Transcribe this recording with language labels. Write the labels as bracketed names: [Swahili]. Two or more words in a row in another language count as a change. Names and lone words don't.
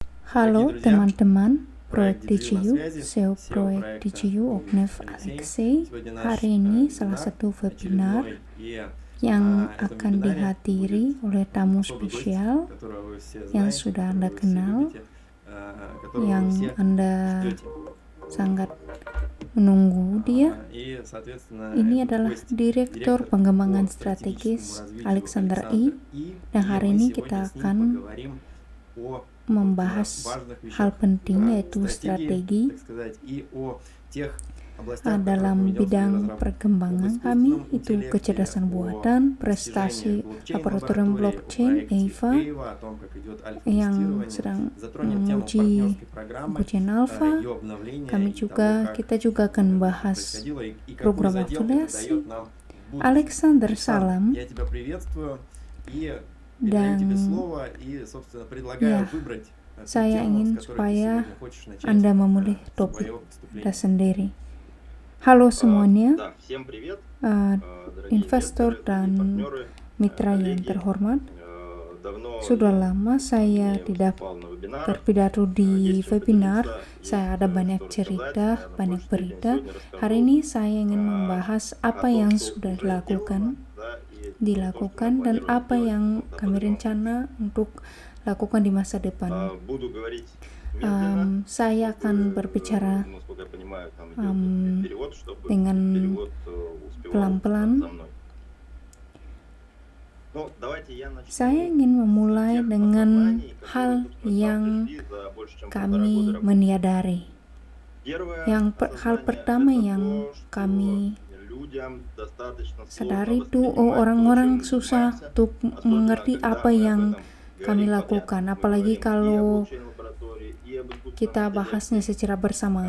[Indonesian] Halo [Russian] Дорогие друзья, [Indonesian] teman-teman, proyek [Russian] проект DGU на DGU, связи, SEO SEO [Indonesian] proyek [Russian] проекта DGU Ognev Алексей. [Indonesian] Alexei. [Russian] Сегодня наш [Indonesian] Hari ini salah [Russian] вебинар [Indonesian] satu webinar [Russian] очередной, и [Indonesian] yang [Russian] на этом [Indonesian] akan [Russian] вебинаре [Indonesian] dihadiri [Russian] будет [Indonesian] oleh tamu [Russian] особый гость, [Indonesian] spesial [Russian] которого вы все [Indonesian] yang [Russian] знаете, [Indonesian] sudah [Russian] которого [Indonesian] Anda [Russian] вы все [Indonesian] kenal, [Russian] любите, которого вы [Indonesian] yang [Russian] все [Indonesian] Anda [Russian] ждете. [Indonesian] sangat menunggu dia. [Russian] И, соответственно, [Indonesian] Ini [Russian] этот [Indonesian] adalah [Russian] гость [Indonesian] Direktur [Russian] директор [Indonesian] Pengembangan [Russian] по стратегическому [Indonesian] Strategis [Russian] развитию [Indonesian] Alexander [Russian] Александр [Indonesian] I. [Russian] И. [Indonesian] Dan [Russian] И [Indonesian] hari [Russian] мы [Indonesian] ini [Russian] сегодня [Indonesian] kita [Russian] с ним [Indonesian] akan [Russian] поговорим о [Indonesian] membahas [Russian] важных [Indonesian] hal [Russian] вещах [Indonesian] penting yaitu strategi [Russian] так сказать, и о тех областях, в которых мы [Indonesian] dalam [Russian] ведем свою [Indonesian] bidang [Russian] разработку. [Indonesian] perkembangan [Russian] Об [Indonesian] kami [Russian] искусственном [Indonesian] itu [Russian] интеллекте, [Indonesian] kecerdasan [Russian] о [Indonesian] buatan, [Russian] достижениях [Indonesian] prestasi [Russian] блокчейн [Indonesian] laboratorium [Russian] лаборатории, о [Indonesian] blockchain [Russian] проекте [Indonesian] EVA [Russian] EVA, о том, как идет [Indonesian] yang [Russian] альфа-тестирование, [Indonesian] sedang [Russian] затронем тему [Indonesian] menguji [Russian] партнерской программы, [Indonesian] ujian alpha. [Russian] ее обновления [Indonesian] Kami [Russian] и [Indonesian] juga [Russian] того, как [Indonesian] kita juga akan [Russian] это [Indonesian] membahas [Russian] происходило и какой [Indonesian] program [Russian] задел это [Indonesian] afiliasi. [Russian] дает нам в будущем. [Indonesian] Alexander, [Russian] Александр, [Indonesian] salam. [Russian] я тебя приветствую и передаю тебе [Indonesian] Dan [Russian] слово и, собственно, предлагаю [Indonesian] ya, [Russian] выбрать ту [Indonesian] saya [Russian] тему, [Indonesian] ingin [Russian] с которой ты [Indonesian] supaya [Russian] сегодня хочешь начать [Indonesian] Anda memilih topik [Russian] свое [Indonesian] Anda [Russian] выступление. [Indonesian] sendiri. Halo semuanya, [Russian] Да, всем привет, дорогие [Indonesian] investor [Russian] инвесторы, [Indonesian] dan [Russian] дорогие партнеры, [Indonesian] mitra yang [Russian] коллеги. [Indonesian] terhormat. [Russian] Давно [Indonesian] Sudah [Russian] я [Indonesian] lama saya [Russian] не [Indonesian] tidak [Russian] выступал на вебинарах. [Indonesian] berpidato di [Russian] Есть чем [Indonesian] webinar. [Russian] поделиться, [Indonesian] Saya [Russian] есть [Indonesian] ada [Russian] что [Indonesian] banyak [Russian] рассказать. [Indonesian] cerita, [Russian] Наверное, [Indonesian] banyak [Russian] в большей степени [Indonesian] berita. [Russian] сегодня расскажу [Indonesian] Hari ini saya ingin membahas [Russian] о [Indonesian] apa [Russian] том, [Indonesian] yang [Russian] что [Indonesian] sudah [Russian] уже [Indonesian] dilakukan, [Russian] сделано, да, и то, что мы [Indonesian] dilakukan dan [Russian] планируем [Indonesian] apa [Russian] делать [Indonesian] yang [Russian] на [Indonesian] kami [Russian] определенном [Indonesian] rencana untuk lakukan di masa depan. [Russian] Буду говорить медленно, [Indonesian] Saya akan berbicara [Russian] насколько я понимаю, там идет перевод, чтобы [Indonesian] dengan [Russian] перевод успевал [Indonesian] pelan-pelan. [Russian] за мной. Ну, давайте я начну. [Indonesian] Saya ingin memulai dengan hal yang kami menyadari. Hal pertama yang kami sadari itu orang-orang susah untuk mengerti apa yang kami lakukan, apalagi kalau kita bahasnya secara bersamaan.